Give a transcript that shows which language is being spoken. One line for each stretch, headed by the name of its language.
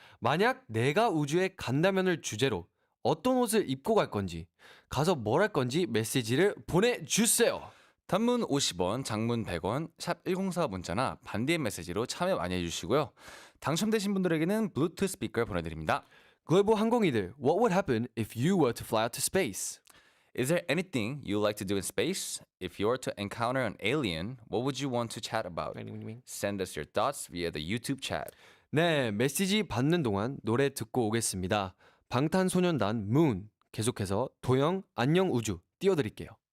Korean: 만약 내가 우주에 간다면을 주제로 어떤 옷을 입고 갈 건지 가서 뭘 할 건지 메시지를 보내주세요. 단문 50원, 장문 100원, 샵 1045 문자나 반디의 메시지로 참여 많이 해주시고요. 당첨되신 분들에게는 블루투스 스피커 보내드립니다.
English: 글로벌 항공이들, what would happen if you were to fly out to space? Is there anything you like to do in space? If you were to encounter an alien, what would you want to chat about? Send us your thoughts via the YouTube chat.
Korean: 네, 메시지 받는 동안 노래 듣고 오겠습니다. 방탄소년단 문 계속해서 도영 안녕 우주 띄워드릴게요.